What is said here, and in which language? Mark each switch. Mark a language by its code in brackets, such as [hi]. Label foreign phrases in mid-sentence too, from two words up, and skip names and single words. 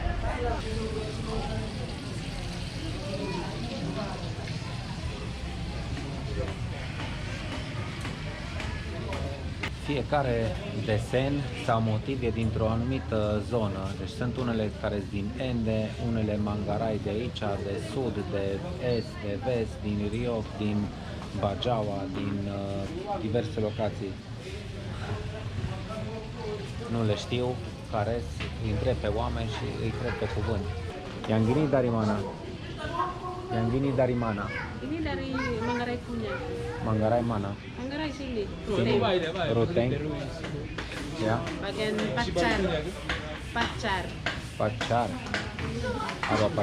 [ro] Fiecare desen sau motiv e dintr-o anumită zonă, deci sunt unele care sunt din Ende, unele Mangarai de aici, de sud, de est, de vest, din Rioc, din Bajawa, din diverse locații. Nu le știu, care îi întreb pe oameni și îi cred pe cuvânt. [id] Yang dari mana? Yang dari mana? Ini dari Manggarai punya. Manggarai mana? Manggarai sini. Sini. Ruteng. Ya. Bagian Pacar. Pacar. Pacar. Apa pacar?